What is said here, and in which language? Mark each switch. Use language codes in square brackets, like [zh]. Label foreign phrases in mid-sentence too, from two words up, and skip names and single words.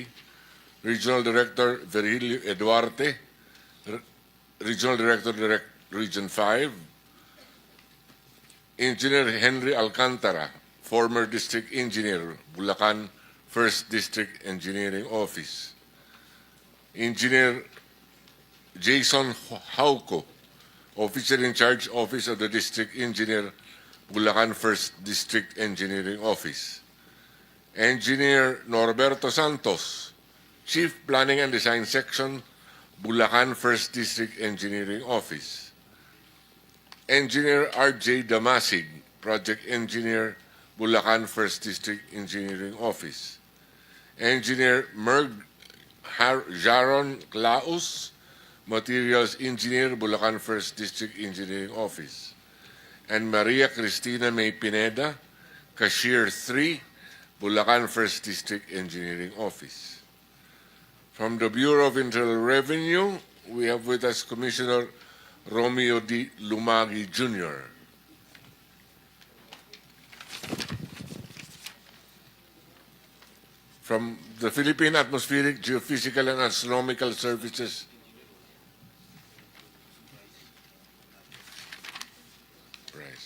[en] Regional Director Virgilio Eduarte, Regional Director Region 5. Engineer Henry Alcantara, former District Engineer, Bulacan, 1st District Engineering Office. Engineer Jason Hauco, Officer in Charge, Office of the District Engineer, Bulacan 1st District Engineering Office. Engineer Norberto Santos, Chief Planning and Design Section, Bulacan 1st District Engineering Office. Engineer R.J. Damasig, Project Engineer, Bulacan 1st District Engineering Office. Engineer Merg Jaron Claus, Materials Engineer, Bulacan 1st District Engineering Office. And Maria Cristina May Pineda, Cashier 3, Bulacan 1st District Engineering Office. From the Bureau of Internal Revenue, we have with us Commissioner Romeo D. Lumagi Jr. From the Philippine Atmospheric, Geophysical, and Astronomical Services, Price.